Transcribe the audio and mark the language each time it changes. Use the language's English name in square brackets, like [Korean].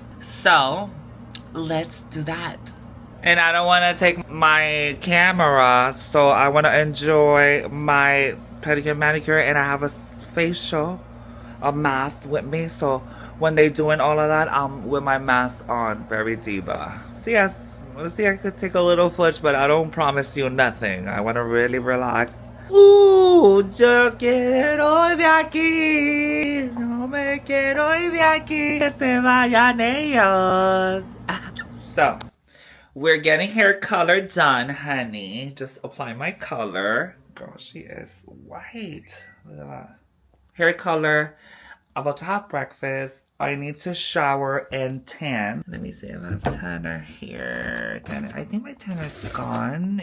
[English] So, let's do that. And I don't want to take my camera, so I want to enjoy my pedicure, manicure, and I have a facial, a mask with me. So, when they doing all of that, I'm with my mask on, very diva. See, I could take a little footage, but I don't promise you nothing. I want to really relax. [Spanish] Yo quiero de aquí, no me quiero ir de aquí, que se vayan ellos. [English] So, we're getting hair color done, honey. Just apply my color. Girl, she is white. Look at that. Hair color. About to have breakfast. I need to shower and tan. Let me see if I have tanner here. I think my tanner's gone.